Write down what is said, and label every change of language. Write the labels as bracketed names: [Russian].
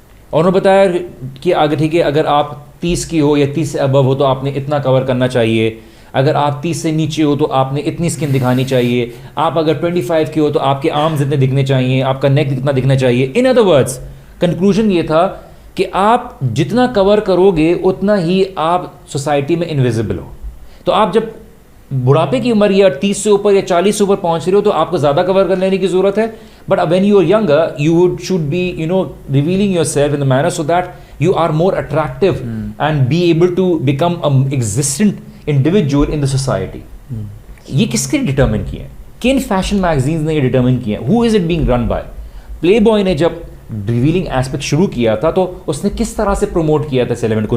[Urdu] اور انہوں نے بتایا کہ اگر ٹھیک ہے اگر آپ 30 کی ہو یا 30 سے ابو ہو تو آپ نے اتنا کور کرنا چاہیے, اگر آپ 30 سے نیچے ہو تو آپ نے اتنی اسکن دکھانی چاہیے, آپ اگر 25 کی ہو تو آپ کے آرمز اتنے دکھنے چاہیے, آپ کا نیک اتنا دکھنا چاہیے. [English] in other words [Urdu] کنکلوژن یہ تھا کہ آپ جتنا کور کرو گے اتنا ہی آپ سوسائٹی میں انویزیبل ہو. تو آپ جب بڑھاپے کی عمر یا 30 سے اوپر یا 40 سے اوپر پہنچ رہے ہو تو آپ کو زیادہ کور کر لینے کی ضرورت ہے. [English] But when you are younger, you should be, revealing yourself in the manner so that you are more attractive and be able to become an existent individual in the society. [Urdu] یہ کس کے ڈیٹرمن کیے ہیں, کن fashion magazines نے یہ determine کیے ہیں, [English] who is it being run by. [Urdu] Play boy نے جب ریویلنگ ایسپیکٹ شروع کیا تھا تو اس نے کس طرح سے پروموٹ کیا تھا اس ایلیمنٹ کو.